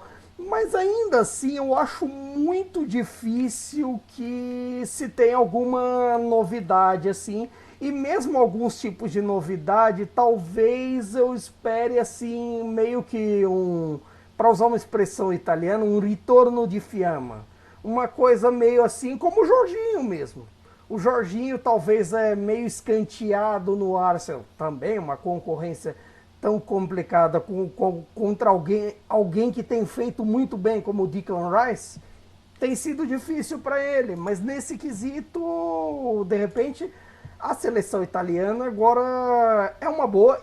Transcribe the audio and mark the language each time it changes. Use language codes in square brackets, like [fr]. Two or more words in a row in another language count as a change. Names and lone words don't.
[pt] Mas ainda assim eu acho muito difícil que se tenha alguma novidade assim. E mesmo alguns tipos de novidade, talvez eu espere assim, meio que para usar uma expressão italiana, um [it] ritorno di fiamma. [pt] Uma coisa meio assim como o Jorginho mesmo. O Jorginho talvez meio escanteado no Arsenal, também uma concorrência tão complicada contra alguém que tem feito muito bem, como o Declan Rice. Tem sido difícil para ele, mas nesse quesito, de repente, a seleção italiana agora é uma boa.